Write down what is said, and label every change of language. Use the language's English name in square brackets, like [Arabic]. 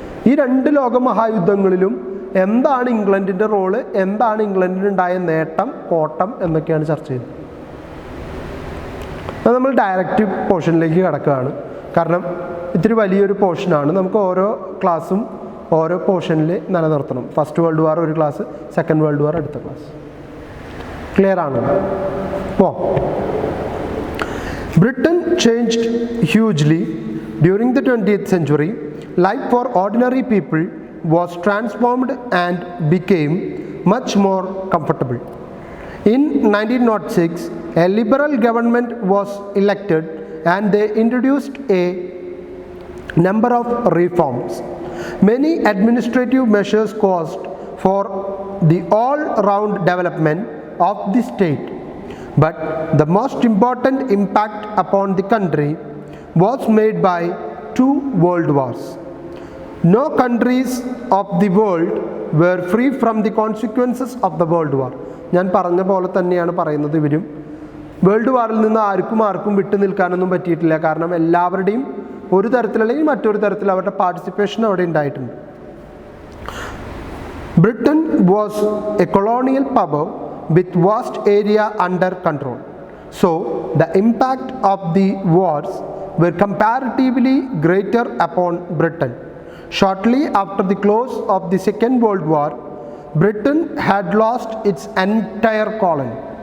[Malayalam] ഈ 2 ലോക മഹായുദ്ധങ്ങളിലും എന്താണ് ഇംഗ്ലണ്ടിൻ്റെ റോള്, എന്താണ് ഇംഗ്ലണ്ടിനുണ്ടായ നേട്ടം, കോട്ടം എന്നൊക്കെയാണ് ചർച്ച ചെയ്യുന്നത്. അത് നമ്മൾ ഡയറക്റ്റ് പോർഷനിലേക്ക് കിടക്കുകയാണ്, കാരണം ഇത്തിരി വലിയൊരു പോർഷനാണ്. നമുക്ക് ഓരോ ക്ലാസ്സും ഓരോ പോർഷനിൽ നിലനിർത്തണം. ഫസ്റ്റ് വേൾഡ് വാർ ഒരു ക്ലാസ്, സെക്കൻഡ് വേൾഡ് വാർ അടുത്ത ക്ലാസ്. ക്ലിയർ ആണ്? [English] Britain changed hugely during the 20th century. Life for ordinary people was transformed and became much more comfortable. In 1906, a liberal government was elected and they introduced a number of reforms. Many administrative measures caused for the all-round development of the state. But the most important impact upon the country was made by two world wars. No countries of the world were free from the consequences of the world war. [Malayalam] ഞാൻ പറഞ്ഞ പോലെ തന്നെയാണ് പറയുന്നത്. ഇവരും world വാറിൽ നിന്ന് ആർക്കും വിട്ടു നിൽക്കാനൊന്നും പറ്റിയിട്ടില്ല. കാരണം എല്ലാവരുടെയും ഒരു തരത്തിലല്ലെങ്കിൽ മറ്റൊരു തരത്തിൽ അവരുടെ പാർട്ടിസിപ്പേഷൻ അവിടെ ഉണ്ടായിട്ടുണ്ട്. [English] Britain was a colonial power with vast area under control. So the impact of the wars were comparatively greater upon Britain. Shortly after the close of the Second World War, Britain had lost its entire colony.